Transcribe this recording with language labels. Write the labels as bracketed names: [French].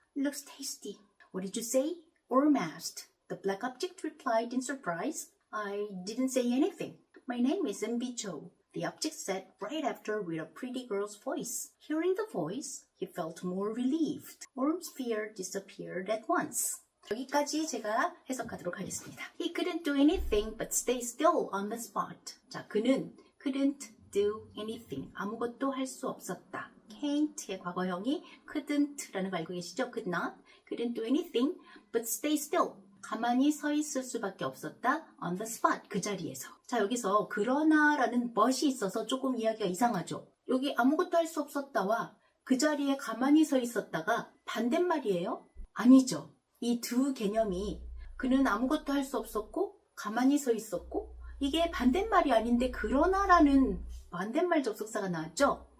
[English] Looks tasty. What did you say? Orm asked. The black object replied in surprise. I didn't say anything. My name is MB Cho. The object said right after with a pretty girl's voice. Hearing the voice, he felt more relieved. Orm's fear disappeared at once. [Korean] 여기까지 제가 해석하도록 하겠습니다. [English] He couldn't do anything but stay still on the spot. [Korean] 자, 그는 [English] couldn't do anything. [Korean] 아무것도 할 수 없었다. can't의 과거형이 couldn't라는 거 알고 계시죠? could not. [English] couldn't do anything but stay still. [Korean] 가만히 서 있을 수밖에 없었다. [English] on the spot. [Korean] 그 자리에서. 자, 여기서 그러나라는 but이 있어서 조금 이야기가 이상하죠. 여기 아무것도 할 수 없었다와 그 자리에 가만히 서 있었다가 반대말이에요? 아니죠. 이 두 개념이 그는 아무것도 할 수 없었고 가만히 서 있었고 이게 반대말이 아닌데 그러나라는 반대말 접속사가 나왔죠?